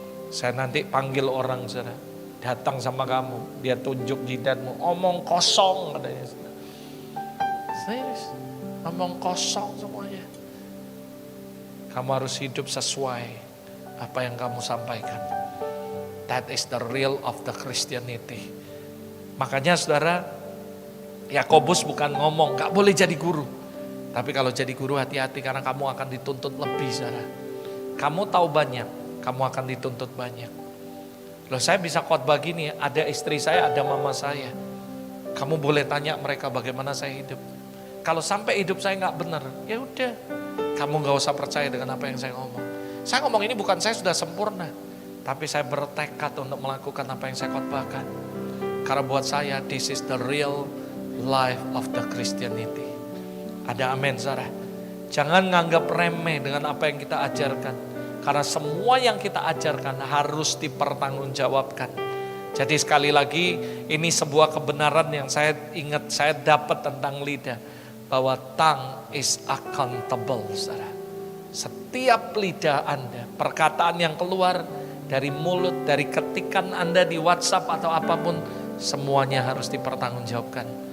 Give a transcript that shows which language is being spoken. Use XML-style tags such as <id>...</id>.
<id>Saya nanti panggil orang, saudara, datang sama kamu, dia tunjuk jidatmu, omong kosong katanya. Serius, ngomong kosong semuanya. Kamu harus hidup sesuai apa yang kamu sampaikan.</id> <en>That is the real of the Christianity.</en> <id>Makanya saudara, Yakobus bukan ngomong gak boleh jadi guru. Tapi kalau jadi guru hati-hati, karena kamu akan dituntut lebih, saudara. Kamu tahu banyak, kamu akan dituntut banyak. Loh, saya bisa khotbah gini, ada istri saya, ada mama saya. Kamu boleh tanya mereka bagaimana saya hidup. Kalau sampai hidup saya nggak benar, ya udah, kamu nggak usah percaya dengan apa yang saya ngomong. Saya ngomong ini bukan saya sudah sempurna, tapi saya bertekad untuk melakukan apa yang saya khotbahkan. Karena buat saya,</id> <en>this is the real life of the Christianity.</en> <id>Ada amin, saudara. Jangan nganggap remeh dengan apa yang kita ajarkan, karena semua yang kita ajarkan harus dipertanggungjawabkan. Jadi sekali lagi, ini sebuah kebenaran yang saya ingat, saya dapat tentang lidah. Bahwa</id> <en>tongue is accountable,</en> <id>saudara. Setiap lidah Anda, perkataan yang keluar dari mulut, dari ketikan Anda di WhatsApp atau apapun, semuanya harus dipertanggungjawabkan.</id>